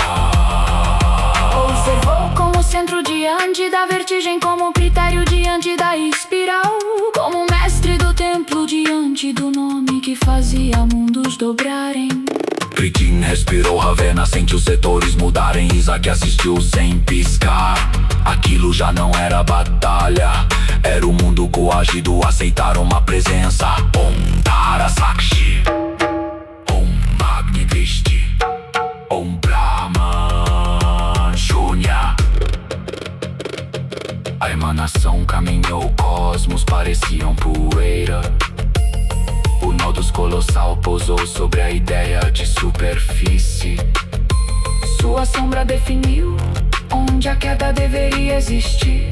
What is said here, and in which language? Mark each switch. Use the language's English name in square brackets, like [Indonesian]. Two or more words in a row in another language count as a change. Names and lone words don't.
[Portuguese] Observou como centro diante da vertigem, como critério diante da espiral, como mestre do templo diante do nome que fazia mundos dobrarem. Kritin respirou, Ravena sente os setores mudarem. Isaac assistiu sem piscar. Aquilo já não era batalha, era o mundo coagido, aceitar uma presença. [Sanskrit] Om Tara Sakshi, Om Magni Vishti, Om Brahman Shunya. [Portuguese] A emanação caminhou, cosmos pareciam poeira. O Nodus colossal pousou sobre a ideia de superfície. Sua sombra definiu onde a queda deveria existir.